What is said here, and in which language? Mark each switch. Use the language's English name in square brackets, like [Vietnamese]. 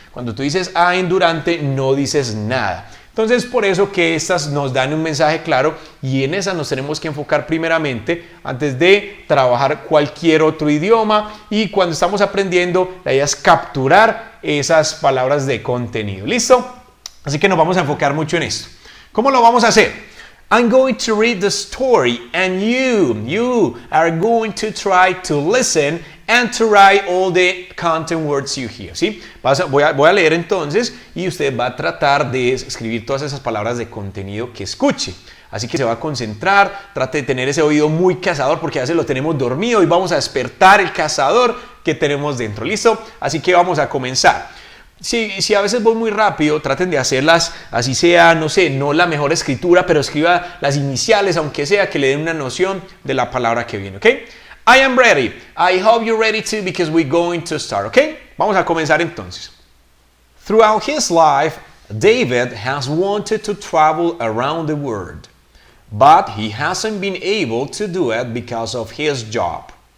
[Spanish] Cuando tú dices a, en, durante, no dices nada. Entonces, por eso que estas nos dan un mensaje claro y en esas nos tenemos que enfocar primeramente antes de trabajar cualquier otro idioma y cuando estamos aprendiendo, la idea es capturar esas palabras de contenido. ¿Listo? Así que nos vamos a enfocar mucho en esto. ¿Cómo lo vamos a hacer? [English] I'm going to read the story and you are going to try to listen and to write all the content words you hear. [Spanish] ¿Sí? Voy a leer entonces y usted va a tratar de escribir todas esas palabras de contenido que escuche. Así que se va a concentrar, trate de tener ese oído muy cazador porque a veces lo tenemos dormido y vamos a despertar el cazador que tenemos dentro. ¿Listo? Así que vamos a comenzar. Si a veces voy muy rápido, traten de hacerlas así sea, no sé, no la mejor escritura, pero escriba las iniciales, aunque sea, que le den una noción de la palabra que viene, ¿ok? [English] I am ready. I hope you're ready too because we're going to start, ¿ok? [Spanish] Vamos a comenzar entonces. [English] Throughout his life, David has wanted to travel around the world, but he hasn't been able to do it because of his job.